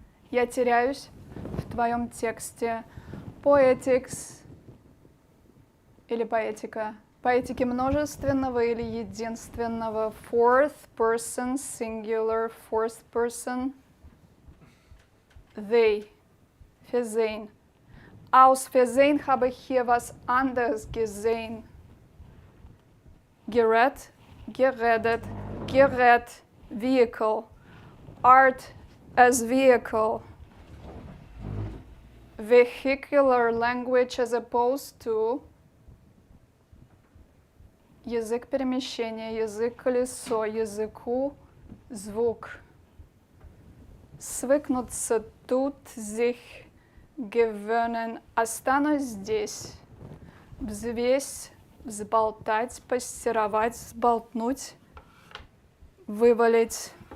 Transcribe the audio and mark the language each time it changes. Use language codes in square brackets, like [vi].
[ru] Я теряюсь в твоем тексте. Poetics или поэтика. Поэтики множественного или единственного. [en] Fourth person, singular, fourth person. They. [de] Versehen. Aus Versehen habe ich hier was anderes gesehen. Gerät, geredet, gerät, [en] vehicle. Art as vehicle. Vehicular language as opposed to [ru] язык перемещения, язык колесо, языку звук. Свыкнуться тут, [de] sich gewöhnen. [ru] Останусь здесь. Взвесь, взболтать, постировать, взболтнуть, вывалить.